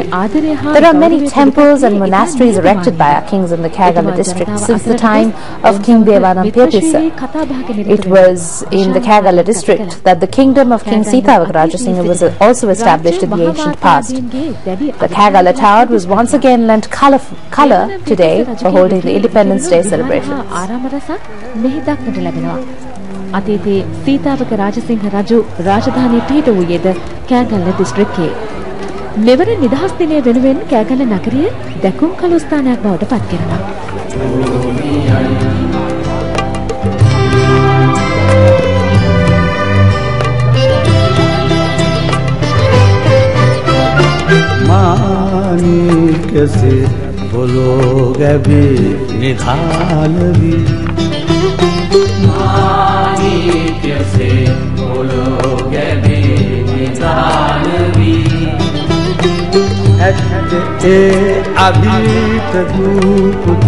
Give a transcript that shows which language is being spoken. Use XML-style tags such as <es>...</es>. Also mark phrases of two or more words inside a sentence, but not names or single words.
<en>There are many temples and monasteries erected by our kings in the Kagala district since the time of King Devanampiyathissa. It was in the Kagala district that the kingdom of King Sitavaka Rajasinghe was also established in the ancient past. The Kagala town was once again lent colour today for holding the Independence Day celebrations.</en> <si>දක්නට ලැබෙනවා. අතීතයේ සීතාවක රාජසිංහ රජු රාජධානී පිහිට වූයේද කෑගල්ල දිස්ත්‍රික්කයේ. මෙවර නිදහස් දිනය වෙනුවෙන් කෑගල්ල නගරය දැකුම් කළු ස්ථානයක් බවට පත් කරනවා. मानिक से बोलो गबी निधानवी मानिक से बोलो गबी निधानवी ए अभीत धूप</si>